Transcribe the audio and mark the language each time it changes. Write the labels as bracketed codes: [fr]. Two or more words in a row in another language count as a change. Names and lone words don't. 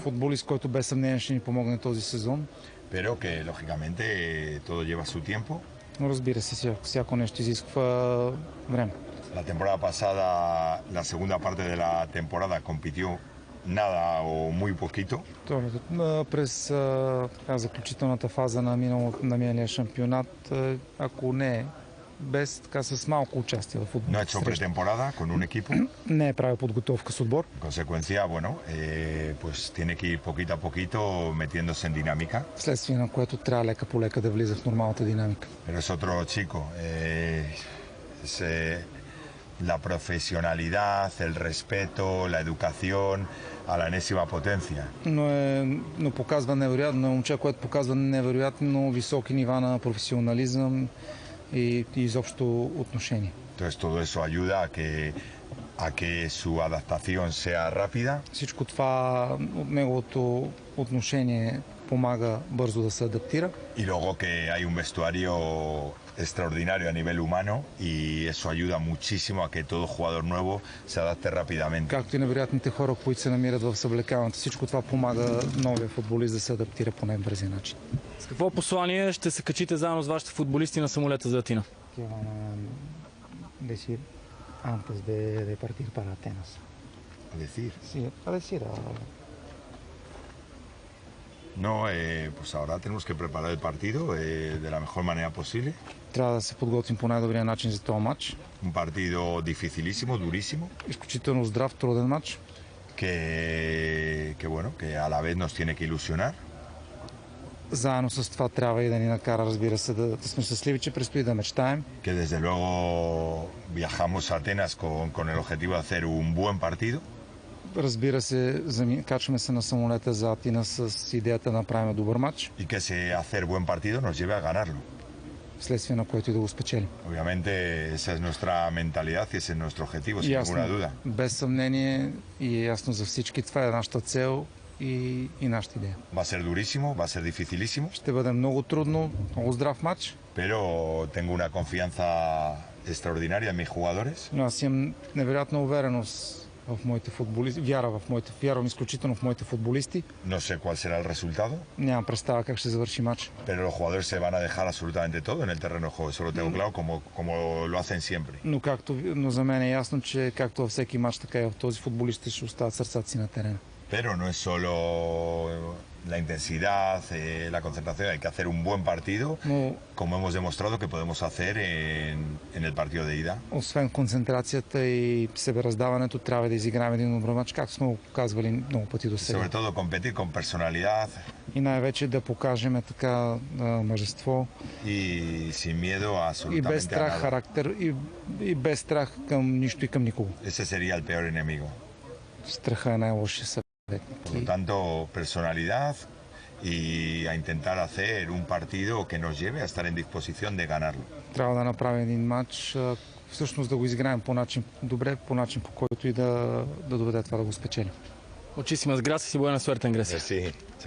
[bg] Футболист, който без съмнение ще ни помогне този сезон. [es] pero que lógicamente todo lleva su tiempo. [bg] Но разбира се, всяко нещо изисква време. [es] La temporada pasada, la segunda parte de la temporada compitió nada o muy poquito. [bg] През заключителната фаза на миналия шампионат, ако не без така с малко участие в [es] No ha [bg] футболната [es] hecho [bg] среща. [es] pretemporada con un equipo. [bg] Не е правил подготовка с отбор. [es] En consecuencia, bueno, pues tiene que ir poquito a poquito metiéndose en dinámica. [bg] Вследствие на което трябва лека по лека да влиза в нормалната динамика. [es] Pero es otro chico. Es, la profesionalidad, el respeto, la educación a la enésima potencia. [bg] Но показва невероятно, момче, което показва невероятно високи нива на професионализъм и изобщо отношение. [es] Entonces todo eso ayuda a que su adaptación sea rápida. [bg] Всичко това от неговото отношение помага бързо да се адаптира. [es] Y luego que hay un vestuario extraordinario a nivel humano y eso ayuda muchísimo a que todo jugador nuevo se adapte rápidamente. [bg] Както и невероятните хора, които се намират в съблекалната. Всичко това помага новия футболист да се адаптира по най-бързия начин. С какво послание ще се качите заедно с вашите футболисти на самолета за Атина? [es] ¿Qué van a decir antes de partir para Atenas? A decir, Sí, a decir no, pues ahora tenemos que preparar el partido de la mejor manera posible. [bg] трябва да се подготвим по най-добрия начин за този матч. [es] Un partido dificilísimo, durísimo, [bg] Изключително здрав, труден матч, [es] que bueno, que a la vez nos tiene que ilusionar. [bg] заедно с това трябва и да ни накара, разбира се, да сме щастливи, че предстои да мечтаем. [es] Que desde luego viajamos a Atenas con el objetivo de hacer un buen partido. [bg] Разбира се, качваме се на самолета за Атина с идеята да направим добър матч, [es] Y que ese hacer buen partido nos lleve a ganarlo. [bg] вследствие на което и да го спечелим. [es] Obviamente esa es nuestra mentalidad y ese es nuestro objetivo, sin [bg] Ясно, [es] ninguna duda. [bg] без съмнение и е ясно за всички, това е нашата цел и нашата идея. [es] Va a ser durísimo, va a ser dificilísimo, [bg] Ще бъде много трудно, много здрав матч, [es] pero tengo una confianza extraordinaria en mis jugadores. [bg] но аз имам невероятна увереност в моите футболисти, вярвам изключително в моите футболисти. [es] No sé cuál será el resultado, [bg] Нямам представа как ще завърши матч, [es] pero los jugadores se van a dejar absolutamente todo en el terreno de juego, eso lo tengo claro, como lo hacen siempre. [bg] но за мен е ясно, че както във всеки матч, така и в този футболистите ще остават сърцата си на терена. [es] Pero no es solo la intensidad, la concentración, hay que hacer un buen partido, [bg] Но [es] como hemos demostrado que podemos hacer en el partido de ida. [bg] освен концентрацията и себераздаването, трябва да изиграем един добър матч, както сме го показвали много пъти до сега. [es] Sobre todo competir con personalidad, [bg] и най-вече да покажем така мъжество [es] Y sin miedo a [bg] и без [es] absolutamente a [bg] страх [es] nada. [bg] характер и без страх към нищо и към никого. [es] Ese sería el peor enemigo. [bg] Страха е най-лошия съветник. [es] Por lo tanto, personalidad y a intentar hacer un partido que nos lleve a estar en disposición de ganarlo. [bg] Трябва да направим един матч, всъщност да го изиграем по начин добре, по начин по който и да доведе това да го спечелим. [es] Muchísimas gracias y buena suerte en Grecia. Sí. Chao.